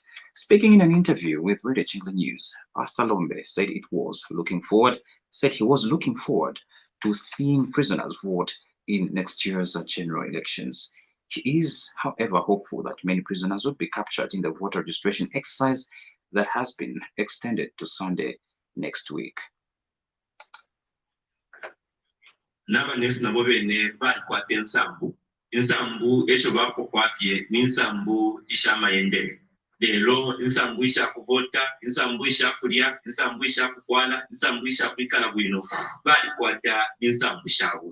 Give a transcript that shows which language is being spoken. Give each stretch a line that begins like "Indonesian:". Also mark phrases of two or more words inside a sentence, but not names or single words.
English: Speaking in an interview with Radio Chingle News, Pastor Lombe said he was looking forward to seeing prisoners vote in next year's general elections. He is, however, hopeful that many prisoners will be captured in the voter registration exercise that has been extended to Sunday next week.
Bemba: N'abanesi nabo bene balikwata ensambu esho bapokwafye n'ensambu ishamayendere. Lero ensambu ishakuvota, ensambu ishakulya, ensambu ishakufwala, ensambu ishakwikala bwino balikwata ensambu shawo.